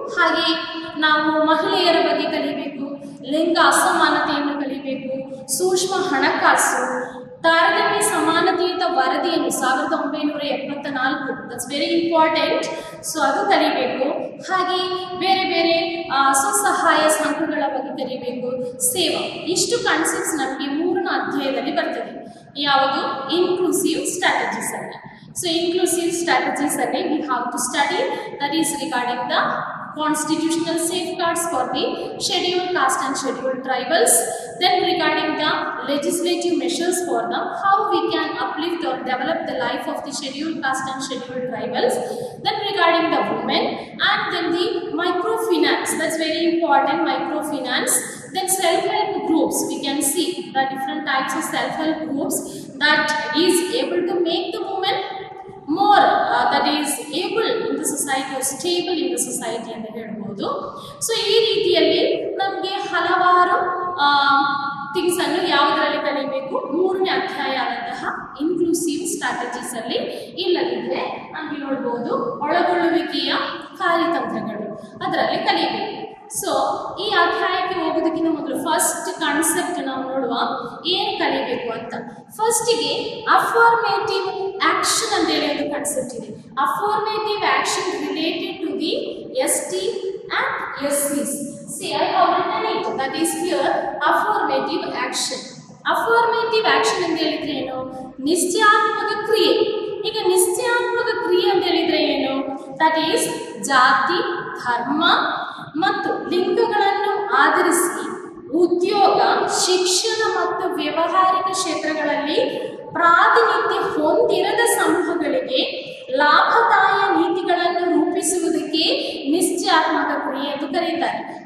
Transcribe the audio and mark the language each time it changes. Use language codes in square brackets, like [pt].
[kn] ಹಾಗೆ ನಾವು ಮಹಿಳೆಯರ ಬಗ್ಗೆ ಕಲಿಬೇಕು, ಲಿಂಗ ಅಸಮಾನತೆಯನ್ನು ಕಲಿಬೇಕು, ಸೂಕ್ಷ್ಮ ಹಣಕಾಸು, ತಾರತಮ್ಯ ಸಮಾನತೆಯುತ ವರದಿಯನ್ನು 1974, [en] That's very important. [kn] ಸೊ ಅದು ಕಲಿಬೇಕು. ಹಾಗೆ ಬೇರೆ ಬೇರೆ ಸ್ವಸಹಾಯ ಸಂಘಗಳ ಬಗ್ಗೆ ಕಲಿಬೇಕು. ಸೇವಾ, ಇಷ್ಟು ಕಾನ್ಸೆಪ್ಟ್ಸ್ ನಮಗೆ 3ನೇ ಅಧ್ಯಾಯದಲ್ಲಿ ಬರ್ತದೆ. ಯಾವುದು? ಇನ್ಕ್ಲೂಸಿವ್ ಸ್ಟ್ರಾಟಜೀಸ್ ಅಲ್ಲಿ. [en] So inclusive strategies ಅಲ್ಲಿ we have to study that is regarding the constitutional safeguards for the scheduled caste and scheduled tribals, then regarding the legislative measures for them, how we can uplift or develop the life of the scheduled caste and scheduled tribals, then regarding the women, and then the microfinance, that's very important, microfinance, then self-help groups. We can see the different types of self-help groups that is able to make the women more that is able in the society or stable in the society [kn] ಅಂತ ಹೇಳ್ಬೋದು. So ಈ ರೀತಿಯಲ್ಲಿ ನಮಗೆ ಹಲವಾರು things ಅನ್ನು ಯಾವುದರಲ್ಲಿ ಕಲಿಬೇಕು? 3ನೇ ಅಧ್ಯಾಯ ಆದಂತಹ ಇನ್ಕ್ಲೂಸಿವ್ ಸ್ಟ್ರಾಟಜೀಸ್ ಅಲ್ಲಿ. ಇಲ್ಲದಿದ್ದರೆ ನಮಗೆ ನೋಡ್ಬೋದು ಒಳಗೊಳ್ಳುವಿಕೆಯ ಕಾರ್ಯತಂತ್ರಗಳು, ಅದರಲ್ಲಿ ಕಲಿಬೇಕು. ಸೊ ಈ ಅಧ್ಯಾಯಕ್ಕೆ ಹೋಗೋದಕ್ಕಿಂತ ಮೊದಲು ಫಸ್ಟ್ ಕಾನ್ಸೆಪ್ಟ್ ನಾವು ನೋಡುವ, ಏನು ಕಲಿಬೇಕು ಅಂತ. ಫಸ್ಟಿಗೆ ಅಫರ್ಮೇಟಿವ್ ಆಕ್ಷನ್ ಅಂತೇಳಿ ಒಂದು ಕಾನ್ಸೆಪ್ಟ್ ಇದೆ. [en] Affirmative action related to the ST and SCs. See, I have written it. That is here affirmative action. [kn] Affirmative action ಅಂತ ಹೇಳಿದ್ರೆ ಏನು? ನಿಶ್ಚಯಾತ್ಮಕ ಕ್ರಿಯೆ. ಈಗ ನಿಶ್ಚಯಾತ್ಮಕ ಕ್ರಿಯೆ ಅಂತ ಹೇಳಿದ್ರೆ ಏನು? ದಟ್ ಈಸ್ ಜಾತಿ, ಧರ್ಮ ಮತ್ತು ಲಿಂಗಗಳನ್ನು ಆಧರಿಸಿ ಉದ್ಯೋಗ, ಶಿಕ್ಷಣ ಮತ್ತು ವ್ಯಾವಹಾರಿಕ ಕ್ಷೇತ್ರಗಳಲ್ಲಿ ಪ್ರಾತಿನಿಧ್ಯ ಹೊಂದಿರದ ಸಮೂಹಗಳಿಗೆ ಲಾಭದಾಯ ನೀತಿಗಳನ್ನು ರೂಪಿಸುವುದಕ್ಕೆ ನಿಶ್ಚಯಾತ್ಮಕ ಕ್ರಿಯೆ ಎಂದು ಕರೆಯುತ್ತಾರೆ.